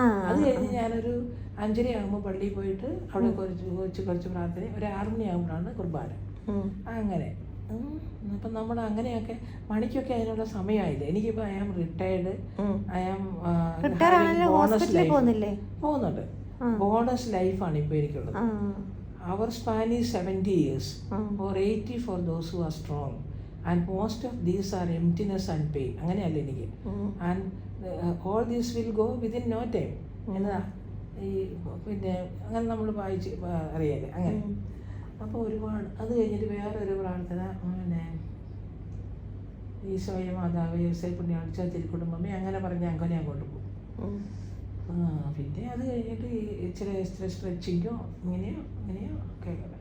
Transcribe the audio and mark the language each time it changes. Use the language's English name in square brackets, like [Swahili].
[Malayalam] അത് കഴിഞ്ഞ് ഞാനൊരു 5:30 ആകുമ്പോൾ പള്ളിയിൽ പോയിട്ട് അവിടെ കുറച്ച് പ്രാർത്ഥന, ഒരു 6 മണിയാകുമ്പോഴാണ് കുർബാന. അങ്ങനെ അപ്പം നമ്മൾ അങ്ങനെയൊക്കെ മണിക്കൊക്കെ അതിനുള്ള സമയമായില്ല. എനിക്കിപ്പോൾ [English] I am retired, I am bonus life [Malayalam] പോകുന്നുണ്ട്. ബോണസ് ലൈഫാണ് ഇപ്പോൾ എനിക്കുള്ളത്. [English] അവർ span is 70 years or 80 for those who are strong, and most of these are emptiness and pain. [Malayalam] അങ്ങനെയല്ല എനിക്ക്. [English] And all this will go within no time. [Malayalam] എന്നതാ ഈ പിന്നെ അങ്ങനെ നമ്മൾ വായിച്ച് അറിയാലേ അങ്ങനെ. അപ്പോൾ ഒരുപാട് അത് കഴിഞ്ഞിട്ട് വേറൊരു പ്രാർത്ഥന, പിന്നെ ഈശോയെ മാതാവ് യേശുവേ പുണ്യാഴ്ച തിരുക്കുടുംബമേ അങ്ങനെ പറഞ്ഞ് അങ്ങനെ അങ്ങോട്ട് പോകും. പിന്നെ അത് കഴിഞ്ഞിട്ട് ഇച്ചിരി സ്ട്രെച്ചിങ്ങോ ഇങ്ങനെയോ ഒക്കെ.